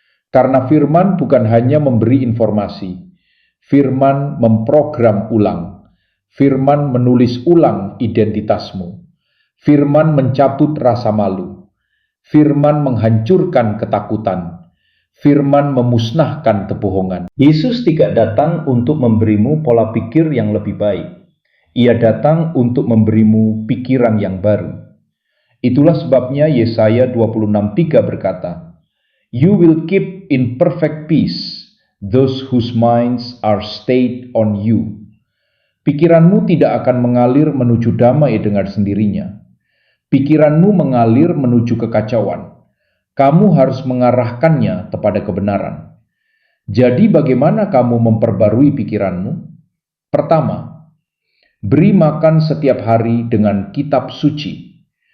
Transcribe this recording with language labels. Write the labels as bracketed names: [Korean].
[Indonesian] Karena firman bukan hanya memberi informasi, firman memprogram ulang, firman menulis ulang identitasmu, firman mencabut rasa malu, firman menghancurkan ketakutan, firman memusnahkan kebohongan. Yesus tidak datang untuk memberimu pola pikir yang lebih baik. Ia datang untuk memberimu pikiran yang baru. Itulah sebabnya Yesaya 26:3 berkata, [English] "You will keep in perfect peace those whose minds are stayed on you." [Indonesian] Pikiranmu tidak akan mengalir menuju damai dengan sendirinya. Pikiranmu mengalir menuju kekacauan. Kamu harus mengarahkannya kepada kebenaran. Jadi bagaimana kamu memperbarui pikiranmu? Pertama, beri makan setiap hari dengan kitab suci.